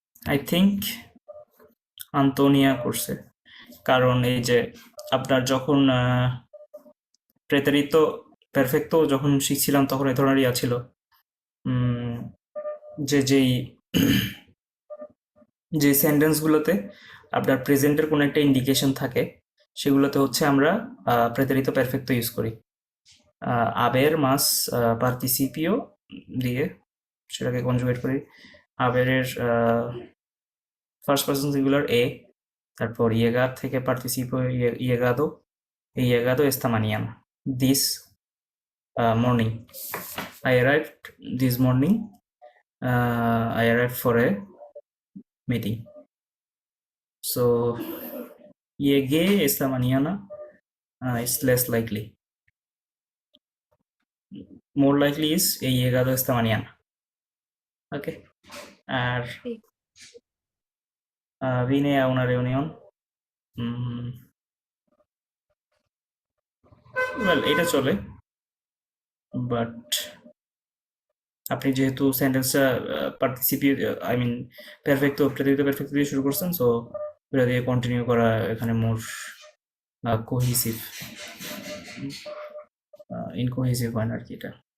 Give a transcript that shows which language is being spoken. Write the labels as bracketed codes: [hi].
[bn] I think Antonia করছে, কারণ এই যে আপনার যখন প্রেতারিত পারফেক্টো যখন শিখছিলাম তখন এই ধরনেরই ছিল, যে যেই যে সেন্টেন্সগুলোতে আপনার প্রেজেন্টের কোনো একটা ইন্ডিকেশন থাকে সেগুলোতে হচ্ছে আমরা প্রেতারিত পারফেক্টো ইউজ করি, আবের মাস পার্টিসিপিও দিয়ে সেটাকে কনজুগেট করি। আবেরের ফার্স্ট পার্সন সিঙ্গুলার এ, তারপর ইয়েগার থেকে পার্টিসিপো ইয়েগাদো, এই ইয়েগাদো [es] esta mañana, [en] this morning, I arrived this morning, I arrived for a meeting. So [es] llegué esta mañana [en] is less likely. More likely is [es] he llegado esta mañana. [en] Okay. [es] আর vine a una reunión. [bn] Well, এটা চলে, but আপনি যেহেতু সেন্টেন্সটা পার্টিসিপিয়েট I mean পারফেক্টো perfect দিয়ে শুরু করছেন, so এটা দিয়ে কন্টিনিউ করা এখানে মোর কোহিসিভ, ইনকোহিসিভ হয় না আর কি এটা।